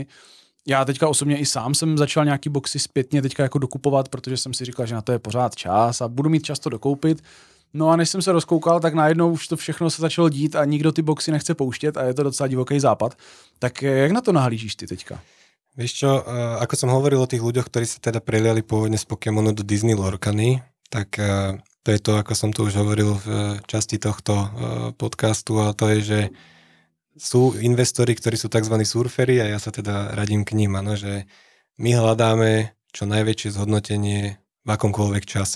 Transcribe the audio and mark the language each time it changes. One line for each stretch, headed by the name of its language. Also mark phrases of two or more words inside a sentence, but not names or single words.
Czech: Já teďka osobně i sám jsem začal nějaký boxy zpětně teďka jako dokupovat, protože jsem si říkal, že na to je pořád čas a budu mít často dokoupit. No a než jsem se rozkoukal, tak najednou už to všechno se začalo dít a nikdo ty boxy nechce pouštět a je to docela divoký západ. Tak jak na to nahlížíš ty teďka?
Slovak: Vieš čo, ako som hovoril o tých ľuďoch, ktorí sa teda preliali pôvodne z Pokémonu do Disney Lorcany, tak to je to, ako som tu už hovoril v časti tohto podcastu, a to je, že sú investori, ktorí sú tzv. Surferi, a ja sa teda radím k ním, ano, že my hľadáme čo najväčšie zhodnotenie v akomkoľvek čase.